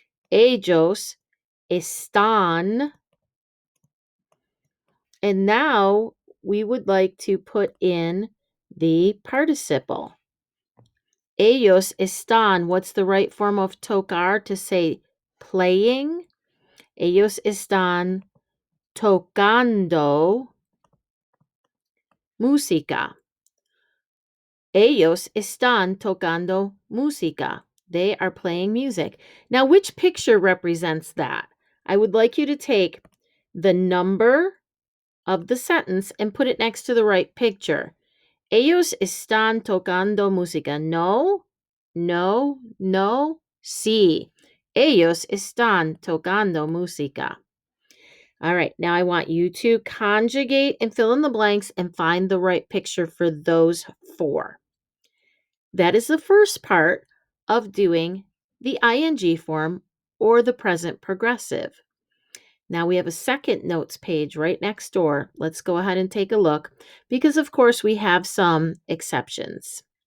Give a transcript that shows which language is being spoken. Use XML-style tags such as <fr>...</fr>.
<es>Ellos están.</es> <en>And now we would like to put in the participle.</en> <es>Ellos están.</es> <en>What's the right form of tocar to say playing?</en> <es>Ellos están tocando música. Ellos están tocando música.</es> <en>They are playing music. Now, which picture represents that? I would like you to take the number of the sentence and put it next to the right picture.</en> <es>Ellos están tocando música. No, no, no, sí. Ellos están tocando música.</es> <en>All right, now I want you to conjugate and fill in the blanks and find the right picture for those four. That is the first part of doing the ing form or the present progressive. Now we have a second notes page right next door. Let's go ahead and take a look because, of course, we have some exceptions.</en>